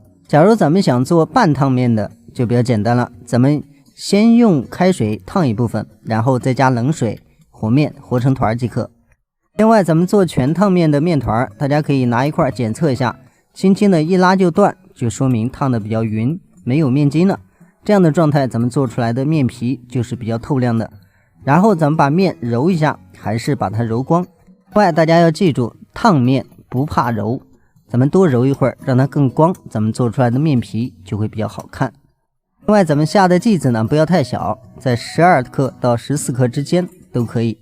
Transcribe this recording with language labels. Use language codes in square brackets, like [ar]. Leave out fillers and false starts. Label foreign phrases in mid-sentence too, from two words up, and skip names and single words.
[zh] 假如咱們想做半燙面的就比較簡單了，咱們先用開水燙一部分，然後再加冷水和面和成團即可。另外咱們做全燙面的面团，大家可以拿一塊檢測一下，輕輕的一拉就斷，就說明燙的比較匀，沒有面筋了。這樣的狀態咱們做出來的面皮就是比較透亮的。然後咱們把面揉一下，還是把它揉光。另外大家要記住，燙面不怕揉，咱們多揉一會兒讓它更光，咱們做出來的面皮就會比較好看。另外咱們下的劑子呢不要太小，在12克到14克之間都可以。